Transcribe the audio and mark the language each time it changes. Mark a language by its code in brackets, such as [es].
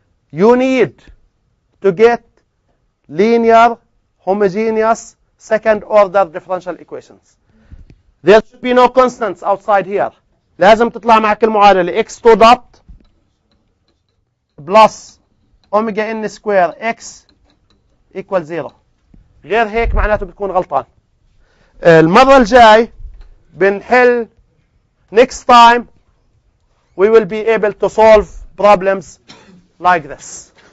[en] You need to get linear, homogeneous, second order differential equations. There should be no constants outside here. [ar] لازم تطلع معك المعادلة [en] x2 dot plus omega n square x equal 0. [ar] غير هيك معناته بتكون غلطان. المرة الجاي بنحل, [en] next time we will be able to solve problems like this.